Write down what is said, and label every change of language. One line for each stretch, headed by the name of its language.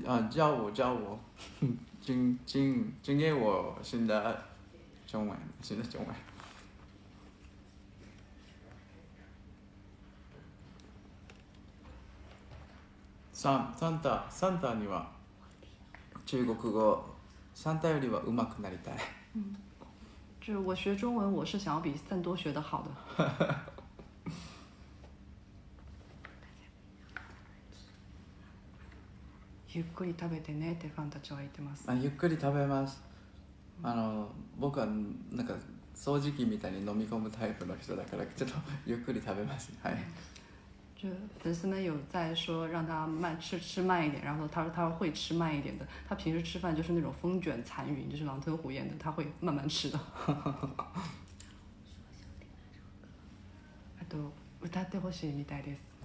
Chinese: 教我，请给我新的中文。
Japanese: サンタには中国語、サンタよりは上手くなりたい。
Chinese: 就我学中文，我是想要比赞多学得好的。
Japanese: ゆっくり食べてねってファンたちは言ってます。ゆっくり食べます。僕はなんか掃除機みたいに飲み込むタイプの人だからちょっとゆっくり食べます。はい。
Chinese: 就粉丝们有在说让他吃慢一点，然后他说他会吃慢一点的。他平时吃饭就是那种风卷残云，就是狼吞虎咽的，他会慢慢吃的。
Japanese: あと歌ってほしいみたいです。